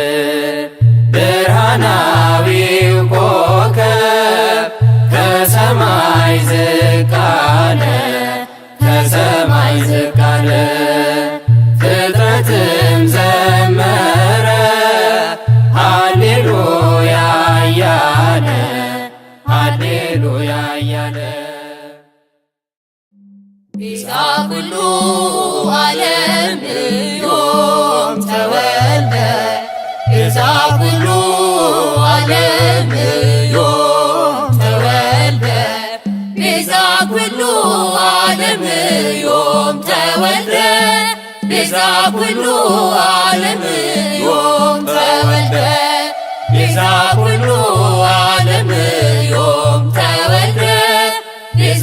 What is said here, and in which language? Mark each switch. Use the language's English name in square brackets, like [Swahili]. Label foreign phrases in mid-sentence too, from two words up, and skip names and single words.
[Amharic] ብርሃናዊው ኮከብ ከሰማይ ዝቅ አለ ከሰማይ ዝቅ አለ ፍጥረትም ዘመረ ሃሌሉያ እያለ ሃሌሉያ እያለ [Geez] ቤዛ ኩሉ ዓለም ዮም ተወልደ ቤዛ ኩሉ ዓለም ዮም ተወልደ ቤዛ ኩሉ ዓለም ዮም ተወልደ ቤዛ ኩሉ ዓለም ዮም ተወልደ ቤዛ ኩሉ ዓለም ዮም ተወልደ ቤዛ